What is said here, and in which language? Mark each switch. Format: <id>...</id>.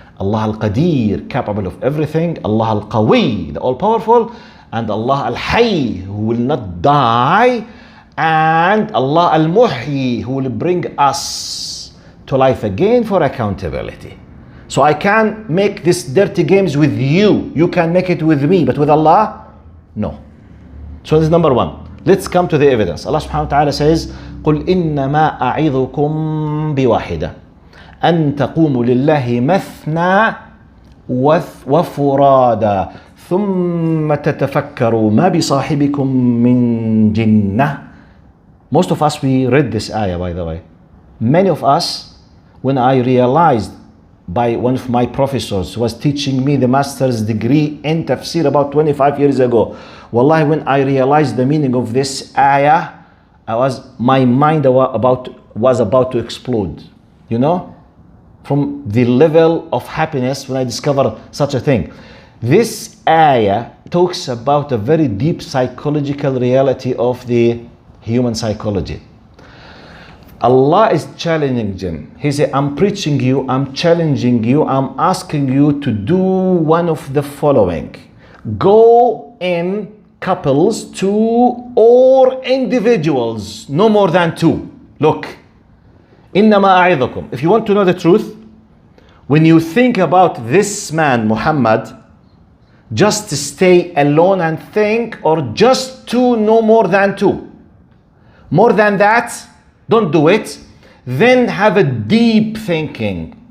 <en>Allah Al-Qadir, capable of everything. Allah Al-Qawi, the all-powerful, and Allah Al-Hayy, who will not die, and Allah Al-Muhyi, who will bring us to life again for accountability. So I can make these dirty games with you. You can make it with me, but with Allah, no. So this is number one. Let's come to the evidence.</en> <ar>Allah subhanahu wa ta'ala says, قُلْ إِنَّمَا أَعِظُكُمْ بِوَاحِدَةٍ أَن تَقُومُوا لِلَّهِ مَثْنَى وَفُرَادًا ثُمَّ تَتَفَكَّرُوا مَا بِصَاحِبِكُم مِّن جِنَّةٍ.</ar> <en>Most of us, we read this ayah, by the way. Many of us, when I realized by one of my professors who was teaching me the master's degree in Tafsir about 25 years ago, wallahi, when I realized the meaning of this ayah, my mind was about to explode, you know, from the level of happiness when I discovered such a thing. This ayah talks about a very deep psychological reality of the human psychology. Allah is challenging them. He said, I'm preaching you, I'm challenging you, I'm asking you to do one of the following. Go in couples, 2 or individuals, no more than 2. Look,</en> <ar>إِنَّمَا أَعِظُكُمْ.</ar> <en>If you want to know the truth, when you think about this man, Muhammad, just stay alone and think, or just 2, no more than 2. More than that, don't do it. Then have a deep thinking.</en>